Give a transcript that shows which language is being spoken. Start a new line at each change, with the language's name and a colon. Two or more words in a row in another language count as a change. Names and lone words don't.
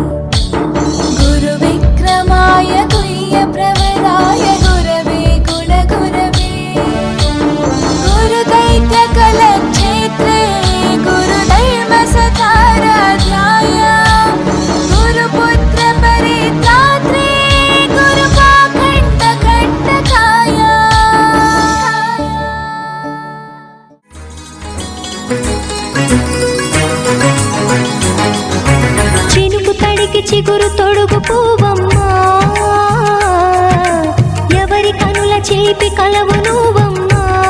Sanskrit: गुरुविक्रमाय गुह्यप्रवराय गुरवे गुणगुरवे गुरुदैत्यकलक्षेत्रे गुरुधर्मसताराध्याय गुरुपुत्रपरित्रात्रे गुरुपाखण्डखण्डकाय
Telugu: చినుకు తడికి చిగురు తొడుగు పూవమ్మా ఎవరి కనుల చేపి కలవు నువ్వమ్మా